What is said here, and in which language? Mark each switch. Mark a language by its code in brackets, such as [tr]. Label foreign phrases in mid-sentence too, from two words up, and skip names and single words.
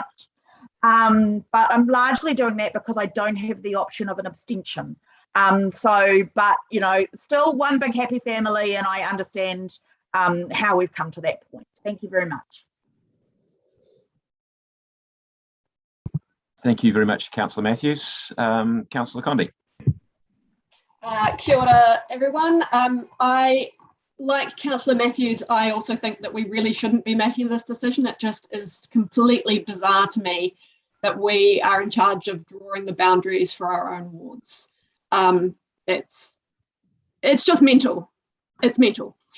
[en] But I'm largely doing that because I don't have the option of an abstention. But still one big happy family, and I understand how we've come to that point. Thank you very much. Thank you very much, Councillor Matthews. Councillor Condi. [mi] Kia ora, [en] everyone. I, like Councillor Matthews, I also think that we really shouldn't be making this decision. It just is completely bizarre to me that we are in charge of drawing the boundaries for our own wards. It's just mental. It's mental.